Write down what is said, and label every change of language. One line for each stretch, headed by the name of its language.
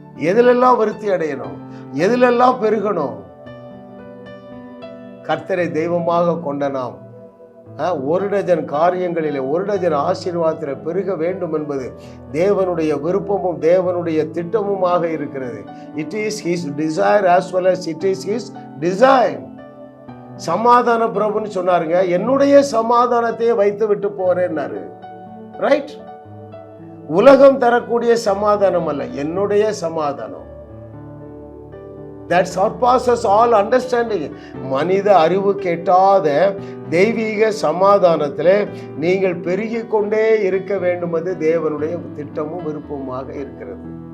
Tamil: எதிலெல்லாம் விருத்தி அடையணும், எதிலெல்லாம் பெருகணும்? கர்த்தரை தெய்வமாக கொண்ட நாம் 1 டஜன் காரியங்களிலே 1 டஜன் ஆசீர்வாதத்தில் பெருக வேண்டும் என்பது தேவனுடைய விருப்பமும் தேவனுடைய திட்டமுமாக இருக்கிறது.
English: It is his desire as well as it is his design.
Tamil: சமாதான பிரபுன்னு சொன்னாருங்க, என்னுடைய சமாதானத்தையே வைத்து விட்டு போறேன்னாரு, ரைட்? உலகம் தரக்கூடிய சமாதானம் அல்ல, என்னுடைய சமாதானம்.
English: That surpasses all understanding.
Tamil: மனித அறிவு கேட்டாத தெய்வீக சமாதானத்திலே நீங்கள் பெருகிக் கொண்டே இருக்க வேண்டும், அது தேவனுடைய திட்டமும் விருப்பமாக இருக்கிறது.